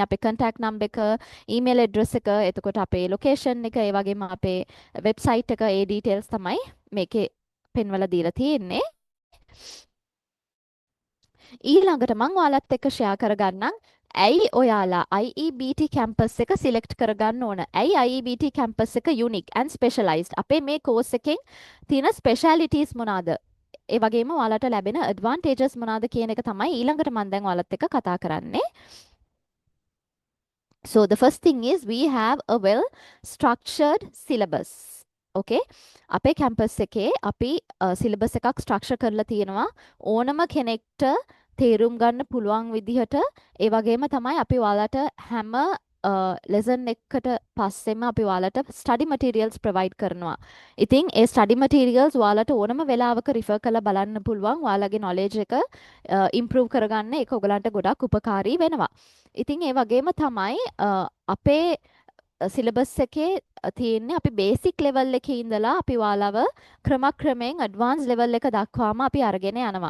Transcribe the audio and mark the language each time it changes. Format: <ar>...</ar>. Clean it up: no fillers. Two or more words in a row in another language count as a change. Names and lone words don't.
<si>අපේ</si> <en>contact number</en> <si>එක,</si> <en>email address</en> <si>එක, එතකොට අපේ location එක, ඒ වගේම අපේ website එක, ඒ details තමයි මේකේ පෙන්වලා දීලා තියෙන්නේ. ඊළඟට මම ඔයාලත් එක්ක share කරගන්නම් ඇයි ඔයාලා IEBT campus එක select කරගන්න ඕන? ඇයි IEBT campus එක</si> <en>unique and specialized?</en> <si>අපේ මේ course එකෙන් තියෙන specialities මොනවාද? ඒ වගේම ඔයාලට ලැබෙන advantages මොනවාද කියන එක තමයි ඊළඟට මම දැන් ඔයාලත් එක්ක කතා කරන්නේ.</si> <en>So the first thing is we have a well structured syllabus.</en> <si>Okay. අපේ campus එකේ අපි syllabus එකක් structure කරලා තියෙනවා ඕනම කෙනෙක්ට තේරුම් ගන්න පුළුවන් විදිහට. ඒ වගේම තමයි අපි ඔයාලට හැම lesson එකකට පස්සෙම අපි ඔයාලට</si> <en>study materials provide</en> <si>කරනවා. ඉතින් ඒ</si> <en>study materials</en> <si>ඔයාලට ඕනම වෙලාවක refer කරලා බලන්න පුළුවන්. ඔයාලගේ knowledge එක improve කරගන්න ඒක ඔයගලන්ට ගොඩක් උපකාරී වෙනවා. ඉතින් ඒ වගේම තමයි අපේ සිලබස් එකේ තියෙන්නේ අපි</si> <en>basic level</en> <si>එකේ ඉඳලා අපි ඔයාලව ක්‍රමක්‍රමයෙන්</si> <en>advance level</en> <si>එක දක්වාම අපි අරගෙන යනවා.</si>